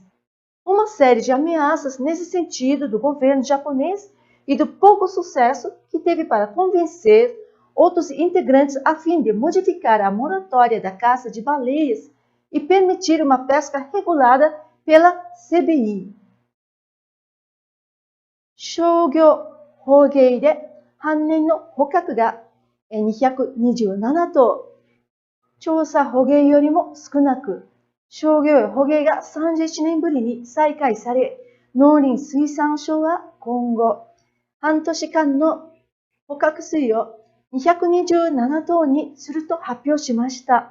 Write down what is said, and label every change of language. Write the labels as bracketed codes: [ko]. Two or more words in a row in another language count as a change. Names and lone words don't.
[pt] Uma série de ameaças nesse sentido do governo japonês e do pouco sucesso que teve para convencer outros integrantes a fim de modificar a moratória da caça de baleias e permitir uma pesca regulada pela CBI. [ja] 商業捕鯨で半年の捕獲が227頭、調査捕鯨よりも少なく、商業捕鯨が31年ぶりに再開され、農林水産省は今後、半年間の捕獲数を227頭にすると発表しました。